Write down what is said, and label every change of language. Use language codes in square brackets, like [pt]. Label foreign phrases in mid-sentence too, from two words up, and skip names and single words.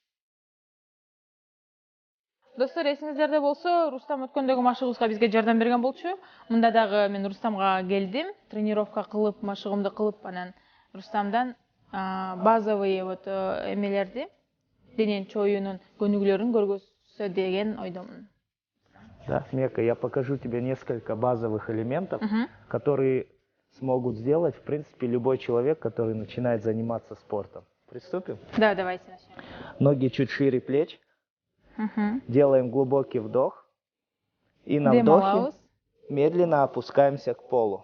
[ky] Достор, эсиңиздерде болсо, Рустам өткөндөгү машыгыбызга бизге жардам берген болчу. Мында дагы мен Рустамга келдим, тренировка кылып, машыгымды кылып, анан Рустамдан [ru] базовый вот [ky] эмелерди, денен чоюунун көнүгүүлөрүн көргөзсө деген ойдомун. [ru] Да, Мека, я покажу тебе несколько базовых элементов, которые смогут сделать, в принципе, любой человек, который начинает заниматься спортом. Приступим? Да, давайте начнем. Ноги чуть шире плеч. Делаем глубокий вдох. И на вдохе медленно опускаемся к полу.